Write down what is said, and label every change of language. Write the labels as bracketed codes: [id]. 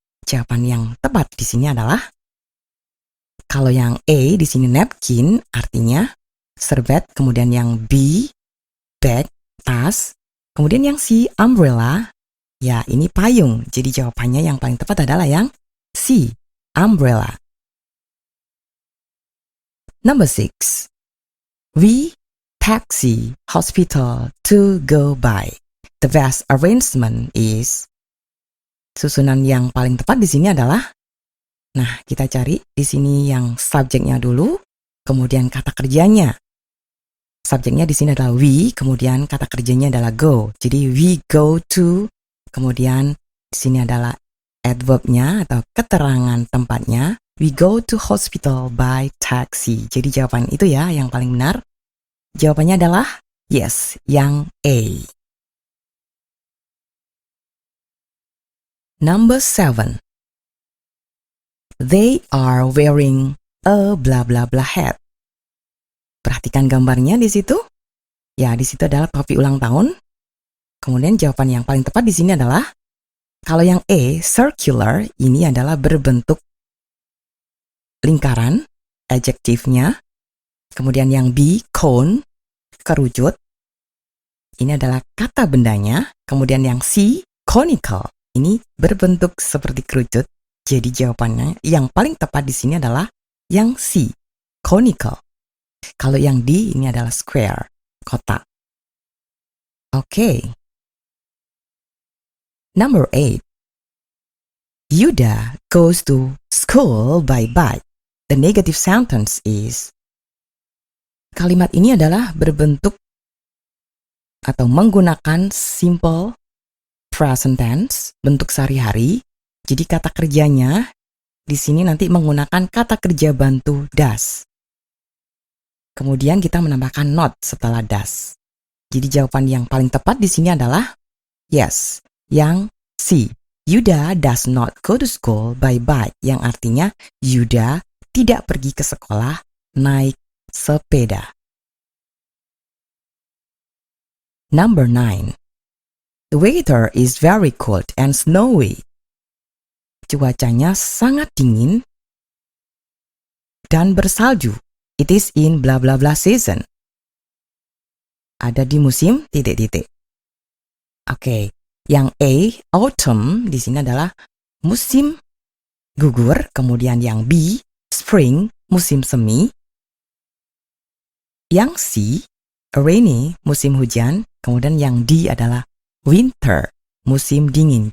[id] Jawaban yang tepat di sini adalah kalau yang A di sini napkin, artinya serbet, kemudian yang B bag, tas, kemudian yang C umbrella, ya ini payung. Jadi jawabannya yang paling tepat adalah yang C, umbrella. [en] Number 6. We taxi hospital to go by. The best arrangement is. [id] Susunan yang paling tepat di sini adalah, nah kita cari di sini yang subjeknya dulu, kemudian kata kerjanya. Subjeknya di sini adalah we, kemudian kata kerjanya adalah go. Jadi [en] we go to, [id] kemudian di sini adalah adverbnya atau keterangan tempatnya. [en] We go to hospital by taxi. [id] Jadi jawaban itu ya yang paling benar. Jawabannya adalah yes, yang A. [en] Number 7. They are wearing a blah blah blah hat. [id] Perhatikan gambarnya di situ. Ya, di situ adalah topi ulang tahun. Kemudian jawaban yang paling tepat di sini adalah kalau yang A, circular, ini adalah berbentuk lingkaran, adjektifnya. Kemudian yang B, cone, kerucut. Ini adalah kata bendanya. Kemudian yang C, conical. Ini berbentuk seperti kerucut. Jadi jawabannya yang paling tepat di sini adalah yang C, conical. Kalau yang D ini adalah square, kotak. Oke. [en] Number 8. Yuda goes to school by bike. The negative sentence is. [id] Kalimat ini adalah berbentuk atau menggunakan simple present tense, bentuk sehari-hari. Jadi kata kerjanya di sini nanti menggunakan kata kerja bantu does. Kemudian kita menambahkan not setelah does. Jadi jawaban yang paling tepat di sini adalah yes, yang C. [en] Yuda does not go to school by bike, [id] yang artinya Yuda tidak pergi ke sekolah naik sepeda. [en] Number 9. The weather is very cold and snowy. [id] Cuacanya sangat dingin dan bersalju. [en] It is in blah blah blah season. [id] Ada di musim titik-titik. Oke, yang A, autumn di sini adalah musim gugur, kemudian yang B, spring, musim semi. Yang C, rainy, musim hujan, kemudian yang D adalah winter, musim dingin.